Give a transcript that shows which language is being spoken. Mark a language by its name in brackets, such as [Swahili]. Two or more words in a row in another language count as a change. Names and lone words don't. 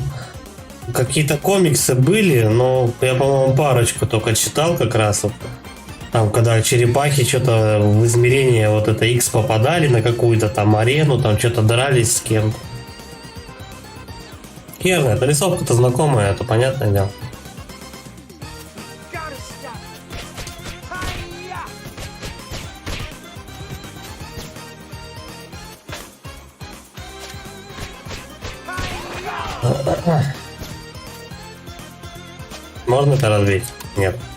[Russian] Какие-то комиксы были, но я, по-моему, парочку только читал как раз вот. Там, когда черепахи что-то в измерение вот это X попадали на какую-то там арену, там что-то дрались с кем-то. Херня, эта рисовка-то знакомая, это понятное дело. [English] Gotta stop it. Hi-ya! [Russian] Можно это разбить? Нет.